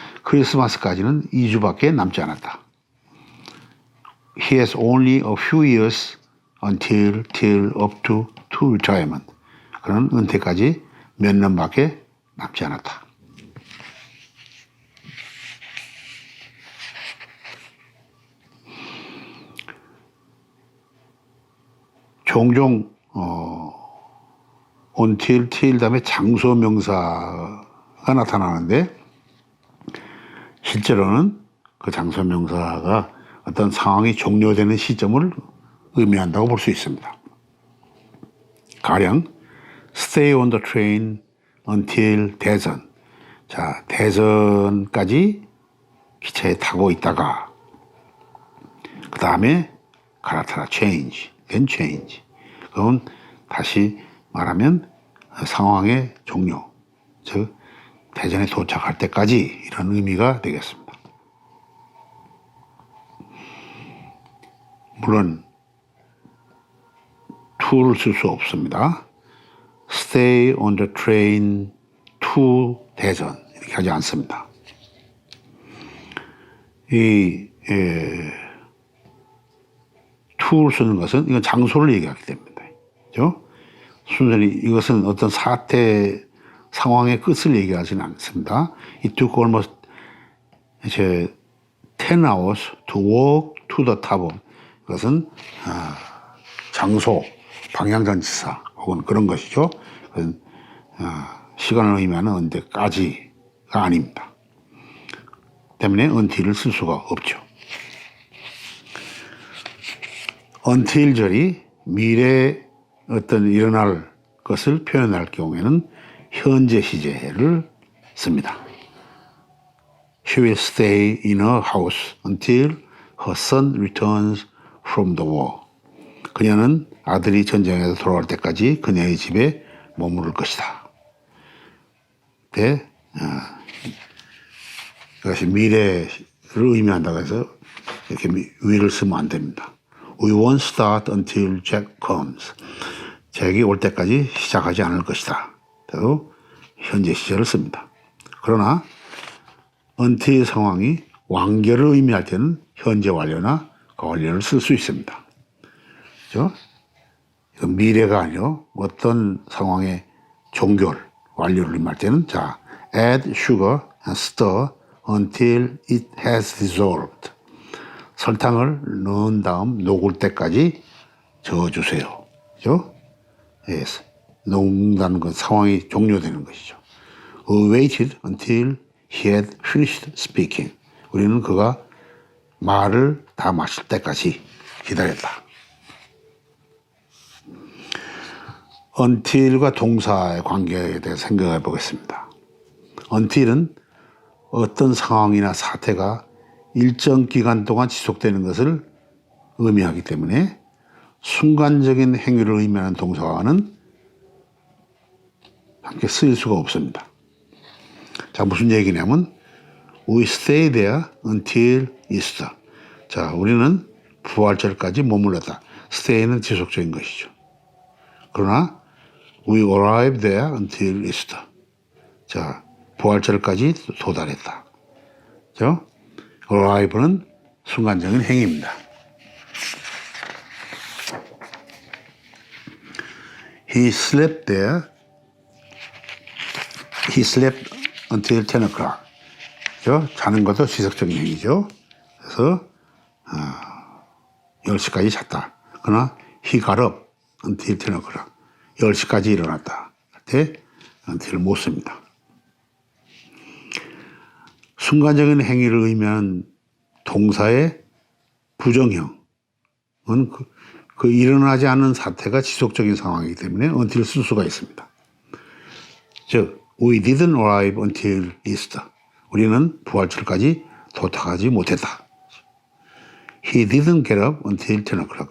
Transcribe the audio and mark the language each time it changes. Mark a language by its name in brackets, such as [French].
[Korean] 크리스마스까지는 2주밖에 남지 않았다. [English] He has only a few years till up to retirement. [Korean] 그는 은퇴까지 몇 년밖에 남지 않았다. 종종 until, till 다음에 장소 명사가 나타나는데 실제로는 그 장소 명사가 어떤 상황이 종료되는 시점을 의미한다고 볼 수 있습니다. [English] 가령 stay on the train until 대전. [Korean] 자, 대전까지 기차에 타고 있다가 그 다음에 갈아타라 [English] change, then change. [Korean] 그건 다시 말하면 상황의 종료, 즉 대전에 도착할 때까지 이런 의미가 되겠습니다. 물론 to를 쓸 수 없습니다. [English] Stay on the train to 대전 [Korean] 이렇게 하지 않습니다. 이 to를 쓰는 것은 이건 장소를 얘기하기 때문입니다. 그렇죠? 순전히 이것은 어떤 사태 상황의 끝을 얘기하지는 않습니다. [English] It took almost [Korean] 이제 [English] 10 hours to walk to the top. [Korean] 그것은 장소, 방향전치사 혹은 그런 것이죠. 그건 시간을 의미하는 언제까지가 아닙니다. 때문에 until을 쓸 수가 없죠. until 절이 미래에 어떤 일어날 것을 표현할 경우에는 현재 시제를 씁니다. [English] She will stay in her house until her son returns from the war. [Korean] 그녀는 아들이 전쟁에서 돌아올 때까지 그녀의 집에 머무를 것이다. 이것이 미래를 의미한다고 해서 이렇게 will을 쓰면 안 됩니다. [English] We won't start until Jack comes. [Korean] 잭이 올 때까지 시작하지 않을 것이다. 그래서 현재 시제를 씁니다. 그러나 until 상황이 완결을 의미할 때는 현재 완료나 거완료를 쓸 수 있습니다. 그렇죠? 이건 미래가 아니라 어떤 상황의 종결, 완료를 의미할 때는 자, [English] add sugar and stir until it has dissolved. [Korean] 설탕을 넣은 다음 녹을 때까지 저어주세요. 그렇죠? [English] Yes. [Korean] 녹는다는 건 상황이 종료되는 것이죠. [English] We waited until he had finished speaking. [Korean] 우리는 그가 말을 다 마칠 때까지 기다렸다. until과 동사의 관계에 대해 생각해 보겠습니다. until은 어떤 상황이나 사태가 일정 기간 동안 지속되는 것을 의미하기 때문에 순간적인 행위를 의미하는 동사와는 함께 쓰일 수가 없습니다. 자, 무슨 얘기냐면 [English] We stay there until Easter. [Korean] 자, 우리는 부활절까지 머물렀다. stay는 지속적인 것이죠. 그러나 [English] We arrived there until Easter. [Korean] 자, 부활절까지 도달했다. 그렇죠? arrive는 순간적인 행위입니다. [English] He slept there. He slept until 10 o'clock. [Korean] 그렇죠? 자는 것도 지속적인 행위죠. 그래서 10시까지 잤다. 그러나 [English] he got up until 10 o'clock. [Korean] 10시까지 일어났다. 할 때 until을 못 씁니다. 순간적인 행위를 의미하는 동사의 부정형은 그 일어나지 않는 사태가 지속적인 상황이기 때문에 until 쓸 수가 있습니다. 즉, [English] we didn't arrive until Easter. [Korean] 우리는 부활절까지 도착하지 못했다. [English] He didn't get up until 10 o'clock.